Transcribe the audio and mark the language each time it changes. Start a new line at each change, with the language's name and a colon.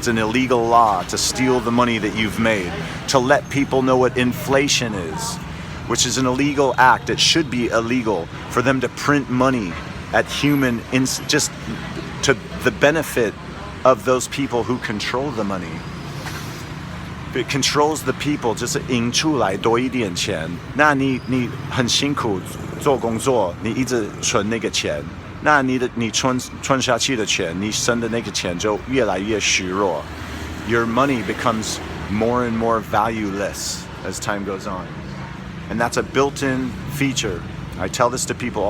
English: It's an illegal law to steal the money that you've made, to let people know what inflation is, which is an illegal act. It should be illegal for them to print money at just to the benefit of those people who control the money. If it controls the people,
Chinese: 就是赢出来多一点钱，那你很辛苦做工作，你一直存那个钱，那你存下去的钱，你生的那个钱就越来越虚弱。
English: Your money becomes more and more valueless as time goes on. And that's a built-in feature. I tell this to people all